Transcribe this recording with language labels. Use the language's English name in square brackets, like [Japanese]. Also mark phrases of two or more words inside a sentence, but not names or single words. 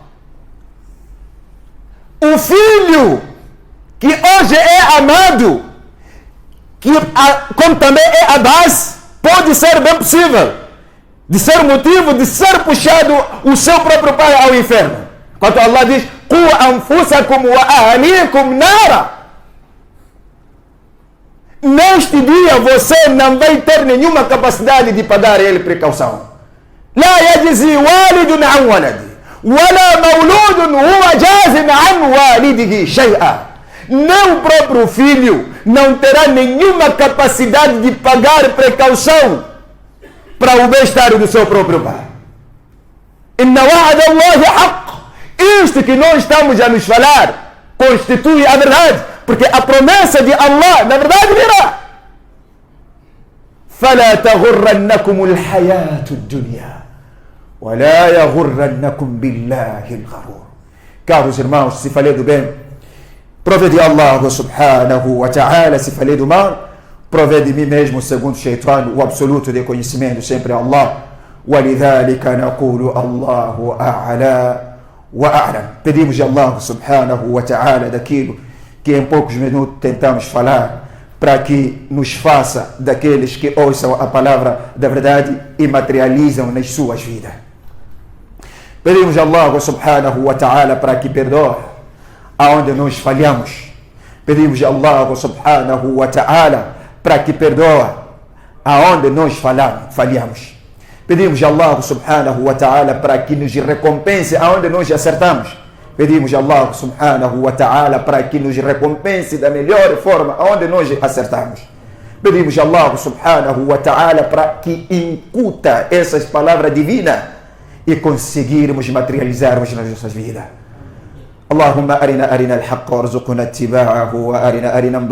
[Portuguese] O filho que hoje é amado, como também é a base, pode ser bem possível de ser motivo de ser puxado o seu próprio pai ao inferno. Quando Allah diz: [Arabic] "قوا أنفسكم وأهليكم نارا". [Portuguese] Neste dia você não vai ter nenhuma capacidade de pagar ele precaução. [Arabic] لا يجزي والد عن ولده ولا مولود هو جاز عن والده شيئا. [Portuguese] Nem o próprio filho não terá nenhuma capacidade de pagar precaução para o bem-estar do seu próprio pai. [Arabic] إن وعد الله حق. [Portuguese] Isto que nós estamos a nos falar constitui a verdade, porque a promessa de Allah, na verdade, virá. [Arabic] فَلَا تَغُرَّنَّكُمُ الْحَيَاةُ الدُّنْيَا وَلَا يَغُرَّنَّكُمْ بِاللَّهِ الْغَرُورُ. [Portuguese] Caros irmãos, se falei do bem, prove de Allah [Arabic] سبحانه وتعالى. [Portuguese] Se falei do mal, prove de mim mesmo, segundo o Shaitan, o absoluto de conhecimento sempre é Allah. [Arabic] وَلِذَلِكَ نَقُولُ اللَّهُ أَعْلَى وَأَعْلَمُ. [Portuguese] Pedimos de Allah [Arabic] سبحانه وتعالى [Portuguese] daquilo que em poucos minutos tentamos falar, para que nos faça daqueles que ouçam a palavra da verdade e materializam nas suas vidas. Pedimos a Allah [Arabic] سبحانه وتعالى [Portuguese] para que perdoe aonde nós falhamos. Pedimos a Allah [Arabic] سبحانه وتعالى [Portuguese] para que perdoe aonde nós falhamos. Pedimos a Allah [Arabic] سبحانه وتعالى [Portuguese] para que nos recompense aonde nós acertamos. Pedimos a Allah [Arabic] سبحانه وتعالى [Portuguese] para que nos recompense da melhor forma aonde nós acertamos. Pedimos a Allah [Arabic] سبحانه وتعالى [Portuguese] para que incuta essas palavras divinas e conseguirmos materializarmos nas nossas vidas. [Arabic] اللهم أرنا الحق وارزقنا اتباعه وأرنا